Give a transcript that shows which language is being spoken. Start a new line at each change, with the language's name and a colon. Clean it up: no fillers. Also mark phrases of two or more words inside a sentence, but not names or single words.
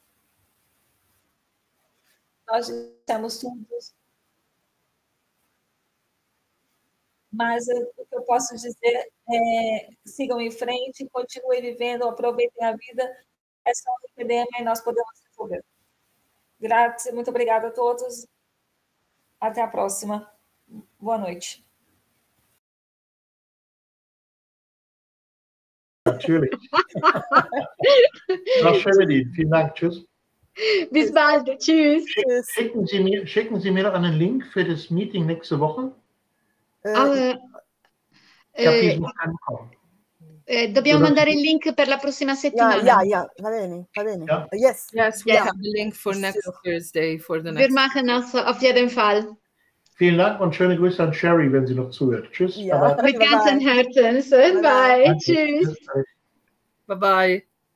Portuguese: Nós estamos todos, mas o que eu posso dizer é: sigam em frente, continuem vivendo, aproveitem a vida. É só um lipedema e nós podemos resolver. Graças, muito obrigada a todos. Até a próxima. Boa noite.
German: Natürlich. Frau Schömedin, vielen Dank. Tschüss. Bis bald. Tschüss. Schicken Sie mir noch einen Link für das Meeting nächste Woche? Ich habe diesen noch keinen bekommen.
Italian: Dobbiamo mandare il link per la prossima settimana. Ja, va bene.
German: Ja.
English: Yes. Yes, we have the link for next Thursday for the
German: Wir
English: next.
German: machen das auf jeden Fall. Vielen Dank und schöne Grüße an Sherry, wenn sie noch zuhört. Tschüss. Ja.
English: Bye-bye.
German: Mit ganzem Herzen. Bye. Tschüss. Tschüss.
English: Bye bye.